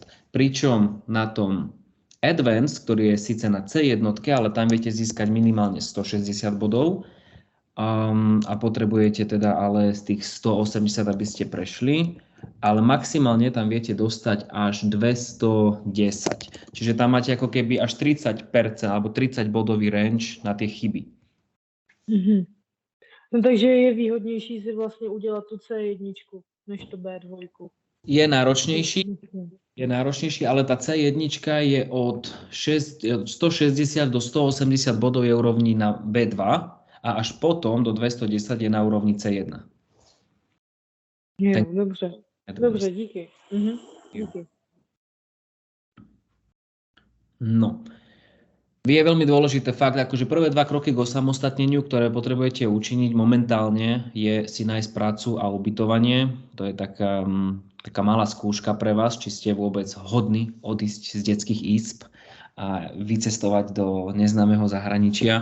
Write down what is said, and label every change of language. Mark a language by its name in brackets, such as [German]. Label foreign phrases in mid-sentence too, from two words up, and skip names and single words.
[Slovak] Pričom na tom Advanced, ktorý je síce na C1, ale tam viete získať minimálne 160 bodov a potrebujete teda ale z tých 180, aby ste prešli. Ale maximálne tam viete dostať až 210. Čiže tam máte ako keby až 30% alebo 30 bodový range na tie chyby. Mm-hmm. [Czech] No takže je výhodnější si vlastně udělat tu C1 než to B2. [Slovak] Je náročnejší, ale tá C1 je od 160 do 180 bodov je úrovni na B2 a až potom do 210 je na úrovni C1. [Czech] Dobře. Dobře, díky. Díky. No. [Slovak] Je veľmi dôležité fakt, akože prvé 2 kroky k osamostatneniu, ktoré potrebujete učiniť momentálne, je si nájsť prácu a ubytovanie. To je taká malá skúška pre vás, či ste vôbec hodní odísť z detských ísp a vycestovať do neznámeho zahraničia.